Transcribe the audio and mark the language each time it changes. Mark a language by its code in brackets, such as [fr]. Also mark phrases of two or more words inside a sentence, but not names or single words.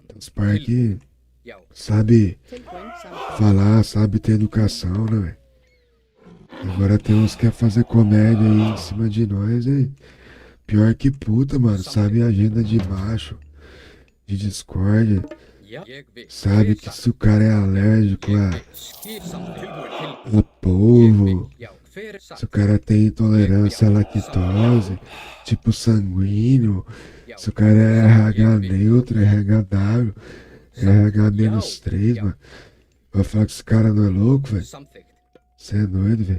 [pt] Os par que [is] já, [pt] sabe [is] Tilbúin. Samþykkt. [pt] falar, sabe ter educação, né, velho? Agora tem uns que quer fazer comédia aí em cima de nós, hein? Pior que puta, mano. Sabe a agenda de macho, de discórdia. [is] já, ég vil, [pt] Sabe que se o cara é alérgico [is] skip, samþykkt, tilbúin, [pt] a polvo, [is] já, hver er [pt] se [is] satt, [pt] o cara tem intolerância à lactose, tipo sanguíneo, se o cara é RH neutro, RH-W, RH-3, mano. Vai falar que esse cara não é louco, velho? [is] samþykkt, [pt] Você é doido, velho.